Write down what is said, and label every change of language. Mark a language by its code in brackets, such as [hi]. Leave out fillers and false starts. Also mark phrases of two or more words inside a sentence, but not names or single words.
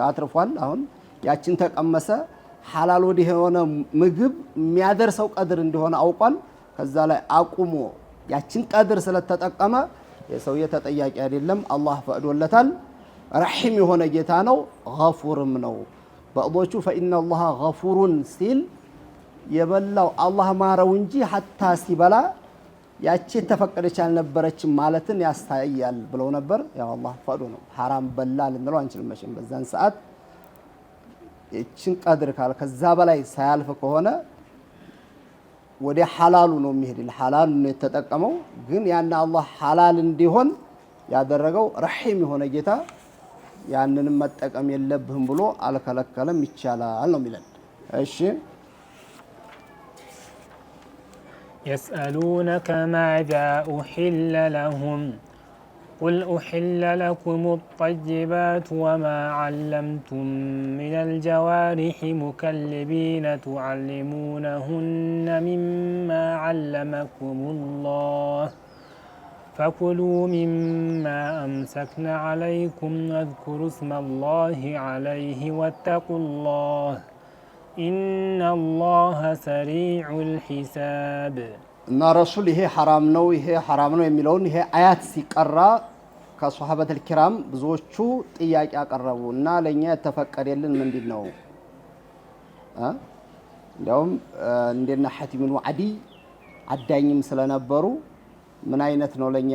[am] አትርፏል አሁን ያችን ተቀመሰ ሐላል ወዲ የሆነ ምግብ የሚያደርሰው ቀድር እንደሆነ አውቋል ከዛ ላይ አቁሞ ያችን ቀድር ስለተጠቀመ የሰውየ ተጠያቂ አይደለም አላህ ፈቅዶለታል ረሂም የሆነ ጌታ ነው ገፉርም ነው በእቦቹ [ar] فإن الله غفور [am] ሲል የበላው አላህ ማረው እንጂ ሐታ ሲበላ ያቺ ተፈቀደች አልነበረችም ማለትን ያስተያያል ብለው ነበር ያው አላህ ፈቅዶ ነው حرام በላ ልንለው አንችልም መቼም በዛን ሰዓት እቺን ቀድር ካለ ከዛ በላይ ሳያልፍ ከሆነ ወደ ሐላሉ ነው የሚሄድ ለሐላል ነው የተጠቀመው ግን ያን አላህ ሐላል እንዲሆን ያደረገው ረሂም የሆነ ጌታ ያንንም መጠቀም የለብህም ብሎ አልከለከለም ይቻላል ነው የሚለን እሺ [ar] يسألونك ماذا أحل لهم قل أحل لكم الطيبات وما علمتم من الجوارح مكلبين تعلمونهن مما علمكم الله فكلوا مما أمسكن عليكم واذكروا اسم الله عليه واتقوا الله إن الله سريع الحساب [am] እና ረሱል ይሄ ሐራም ነው የሚለውን ይሄ አያት ሲቀራ ከሷሐበተል ኪራም ብዙዎቹ ጥያቄ አቀረቡ እና ለኛ የተፈቀደልን ምንድነው እንደውም እንደና ሐቲም ወዐዲ አዳኝም ስለነበሩ ምን አይነት ነው ለኛ